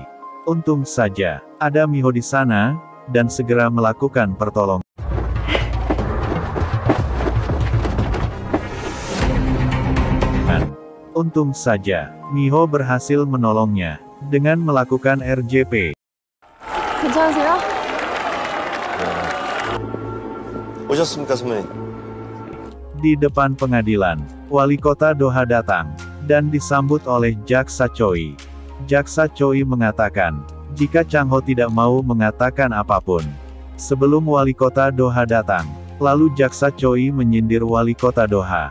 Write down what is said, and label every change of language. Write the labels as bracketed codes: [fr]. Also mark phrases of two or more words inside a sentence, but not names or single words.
[id] Untung saja ada Miho di sana dan segera melakukan pertolongan. Untung saja, Miho berhasil menolongnya dengan melakukan RJP. [ko] 괜찮으세요? 오셨습니까, 선배님? [id] Di depan pengadilan, Wali Kota Doha datang dan disambut oleh Jaksa Choi. Jaksa Choi mengatakan, jika Chang Ho tidak mau mengatakan apapun sebelum Wali Kota Doha datang, lalu Jaksa Choi menyindir Wali Kota Doha.